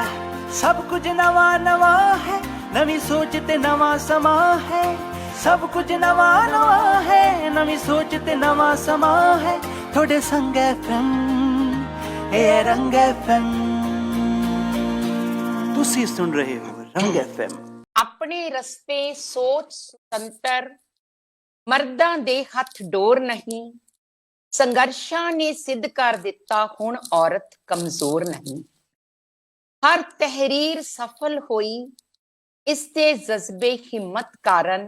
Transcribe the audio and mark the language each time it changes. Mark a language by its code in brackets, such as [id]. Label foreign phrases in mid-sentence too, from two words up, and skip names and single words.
[pa] ਸਬ ਕੁਛ ਨਵਾ ਨਵਾ ਹੈ, ਨਵੀ ਸੋਚ ਤੇ ਨਵਾ ਸਮਾ ਹੈ। ਸਬ ਕੁਛ ਨਵਾ ਨਵਾ ਹੈ, ਨਵੀ ਸੋਚ ਤੇ ਨਵਾ ਸਮਾ ਹੈ। ਥੋੜੇ ਸੰਗ ਐਫਐਮ, ਏ ਰੰਗ ਐਫਐਮ, ਤੁਸੀ ਸੁਣ ਰਹੇ ਹੋ ਰੰਗ ਐਫਐਮ। ਆਪਣੇ ਰਸਤੇ ਸੋਚ ਸੁਤੰਤਰ, ਮਰਦਾਂ ਦੇ ਹੱਥ ਡੋਰ ਨਹੀਂ। ਸੰਘਰਸ਼ਾਂ ਨੇ ਸਿੱਧ ਕਰ ਦਿੱਤਾ ਹੁਣ ਔਰਤ ਕਮਜ਼ੋਰ ਨਹੀਂ। ਹਰ ਤਹਿਰੀਰ ਸਫਲ ਹੋਈ ਇਸ ਦੇ ਜਜ਼ਬੇ ਹਿੰਮਤ ਕਾਰਨ।